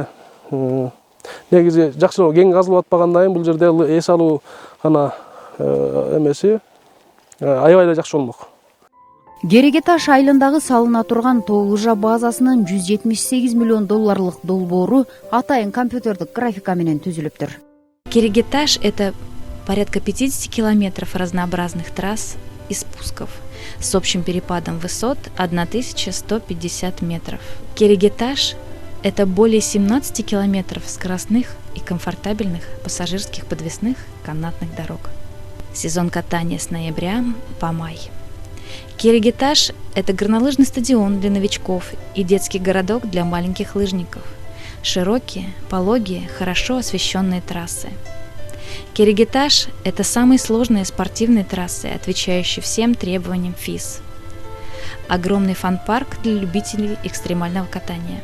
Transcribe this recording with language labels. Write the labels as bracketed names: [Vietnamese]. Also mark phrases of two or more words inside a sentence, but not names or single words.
[Kyrgyz] Негизи жакшылоо кең казылып атпагандан кийин бул жерде эс алуу гана эмеси аябай эле жакшы болмок. Кереге таш айылындагы салына турган Тоолужа базасынын $178 миллион долбоору атайын компьютердик графика менен түзүлүптүр. Кереге таш — [Russian] это порядка 50 километров разнообразных трасс и спусков с общим перепадом высот 1150 метров. Кереге таш — это более 17 километров скоростных и комфортабельных пассажирских подвесных канатных дорог. Сезон катания с ноября по май. Кереге таш — это горнолыжный стадион для новичков и детский городок для маленьких лыжников. Широкие, пологие, хорошо освещенные трассы. Кереге таш — это самые сложные спортивные трассы, отвечающие всем требованиям ФИС. Огромный фан-парк для любителей экстремального катания.